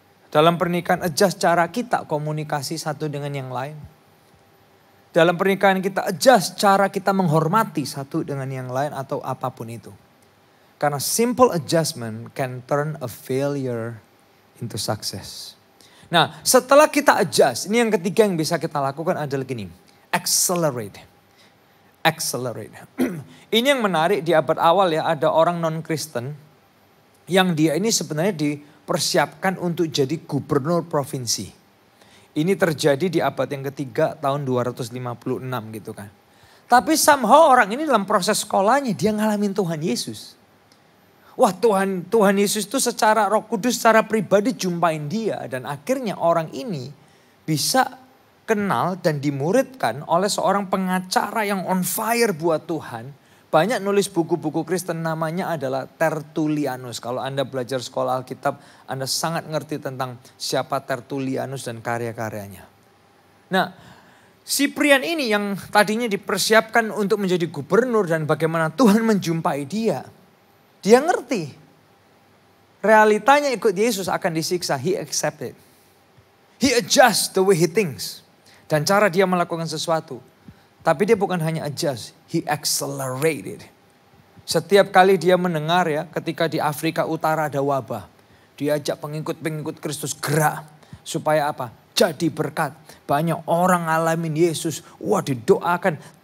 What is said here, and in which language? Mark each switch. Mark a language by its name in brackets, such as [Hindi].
[Indonesian] Dalam pernikahan adjust cara kita komunikasi satu dengan yang lain. Dalam pernikahan kita adjust cara kita menghormati satu dengan yang lain atau apapun itu. Karena [English] simple adjustment can turn a failure into success. [Indonesian] Nah, setelah kita adjust, ini yang ketiga yang bisa kita lakukan adalah gini. Accelerate. Ini yang menarik di abad awal ya, ada orang non-Kristen yang dia ini sebenarnya dipersiapkan untuk jadi gubernur provinsi. Ini terjadi di abad yang ketiga tahun 256 gitu kan. Tapi somehow orang ini dalam proses sekolahnya dia ngalamin Tuhan Yesus. Wah, Tuhan Yesus itu secara Roh Kudus, secara pribadi jumpain dia. Dan akhirnya orang ini bisa kenal dan dimuridkan oleh seorang pengacara yang on fire buat Tuhan. Banyak nulis buku-buku Kristen, namanya adalah Tertullianus. Kalau Anda belajar sekolah Alkitab, Anda sangat ngerti tentang siapa Tertullianus dan karya-karyanya. Nah, si Prian ini yang tadinya dipersiapkan untuk menjadi gubernur dan bagaimana Tuhan menjumpai dia. Dia ngerti. Realitanya ikut Yesus akan disiksa. [English] He accepted. He adjusts the way he thinks. [Indonesian] Dan cara dia melakukan sesuatu. Tapi dia bukan hanya adjust. [English] He accelerated. [Indonesian] Setiap kali dia mendengar ya, ketika di Afrika Utara ada wabah. Diajak pengikut-pengikut Kristus gerak. Supaya apa? Jadi berkat. Banyak orang ngalamin Yesus. Wah, didoakan.